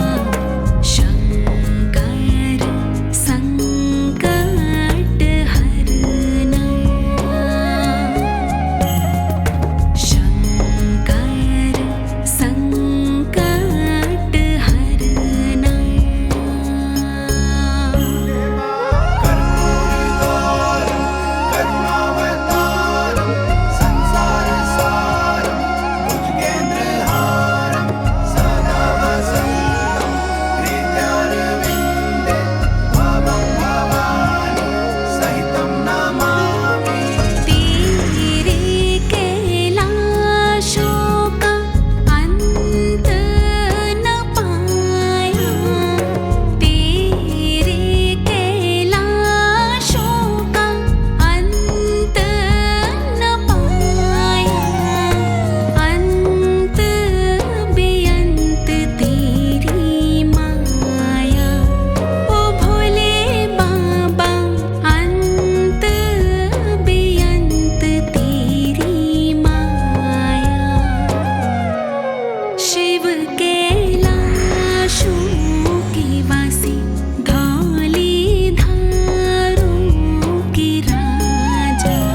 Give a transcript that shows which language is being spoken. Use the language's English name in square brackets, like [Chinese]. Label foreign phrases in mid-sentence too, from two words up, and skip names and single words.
[Hindi] शंकर संकट हरना, शंकर संकट हरना। [Sanskrit] करुणावतारं संसारसारं भुजगेन्द्रहारं सदा वसन्तं हृदयारविन्दे भवं भवानी सहितं नमामि। [Hindi] तेरे कैलाशों का अंत न पाया, तेरे कैलाशों का अंत न पाया। अंत बेअंत तेरी माया, ओ भोले बाबा। अंत बेअंत तेरी माया। शिव कैलाशों के वासी, धौली धारों के राजा।